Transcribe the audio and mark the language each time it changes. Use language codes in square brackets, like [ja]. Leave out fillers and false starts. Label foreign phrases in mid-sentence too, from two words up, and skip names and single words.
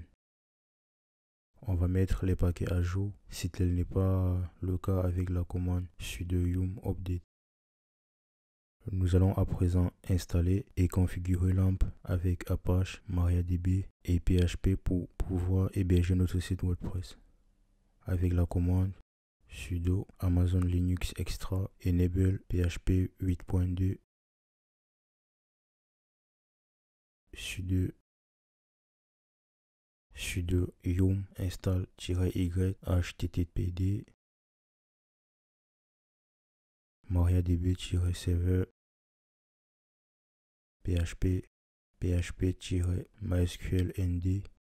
[fr] On va mettre les paquets à jour si tel n'est pas le cas avec la commande sudo yum update. Nous allons à présent installer et configurer LAMP avec Apache, MariaDB et PHP pour pouvoir héberger notre site WordPress. Avec la commande sudo Amazon Linux Extra enable PHP 8.2 sudo yum install-y httpd mariadb-server php-mysqlnd